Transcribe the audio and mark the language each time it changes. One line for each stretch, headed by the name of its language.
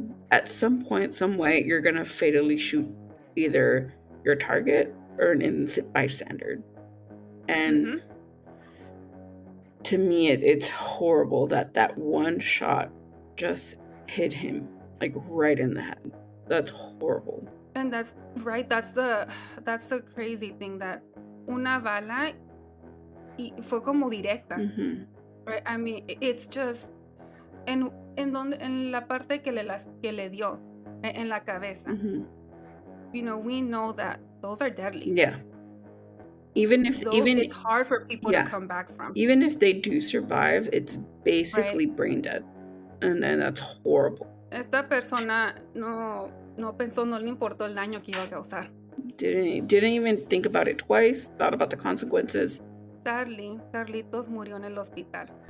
English: At some point, some way, you're gonna fatally shoot either your target or an innocent bystander. And to me, it's horrible that one shot just hit him like right in the head. That's horrible. And that's right. That's the crazy thing, that
Spanish: una bala y fue como directa.
English: Right? I mean, it's just
Spanish: en la parte que le dio en la cabeza.
English: You know, we know that those are deadly. Yeah. even if it's hard for people to come back from. Even if they do survive, it's basically brain dead, and that's horrible.
Spanish: Esta persona no pensó, no le importó el daño que iba a causar.
English: Didn't even think about it twice, thought about the consequences. Sadly,
Spanish: Carlitos murió en el hospital.